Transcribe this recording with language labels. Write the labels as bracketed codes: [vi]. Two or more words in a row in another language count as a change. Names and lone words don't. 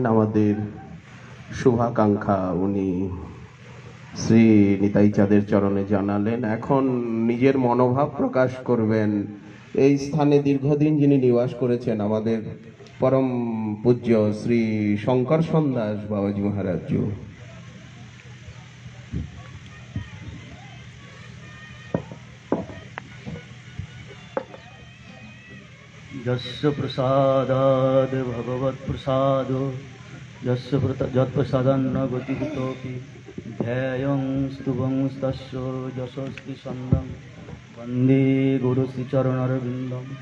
[bn] আমাদের শুভাকাঙ্ক্ষা উনি শ্রী নিতাই চাঁদের চরণে জানালেন। এখন নিজের মনোভাব প্রকাশ করবেন। এই স্থানে দীর্ঘদিন যিনি নিবাস করেছেন, আমাদের পরম পূজ্য শ্রী শঙ্কর সন্দাস বাবাজি মহারাজ। [sa] यस्य प्रसादाद् भगवत्प्रसादो यस्य यत्प्रसादान्न गतिहितोऽपि ध्येयं स्तुवंस्तस्य यशस्ति सन्दं वन्दे गुरुश्रीचरणरविन्दं